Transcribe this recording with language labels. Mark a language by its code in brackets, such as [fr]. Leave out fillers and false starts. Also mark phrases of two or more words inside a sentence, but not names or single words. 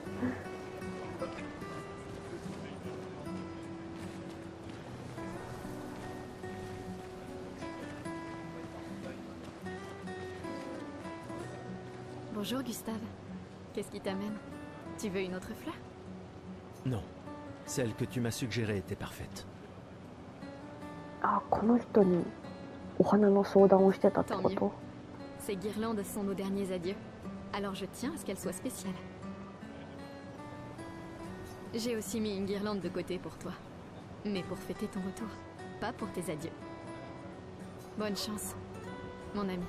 [fr] Bonjour Gustave. Qu'est-ce qui t'amène? Tu veux une autre fleur? Non. Celle que tu m'as suggérée était parfaite. [ja] あ、この人にお花の相談をしてたってこ [fr] Tant [ja] と？ [fr] Ces guirlandes sont nos derniers adieux. Alors je tiens à ce qu'elles soient spéciales. J'ai aussi mis une guirlande de côté pour toi. Mais pour fêter ton retour, pas pour tes adieux. Bonne chance, mon ami.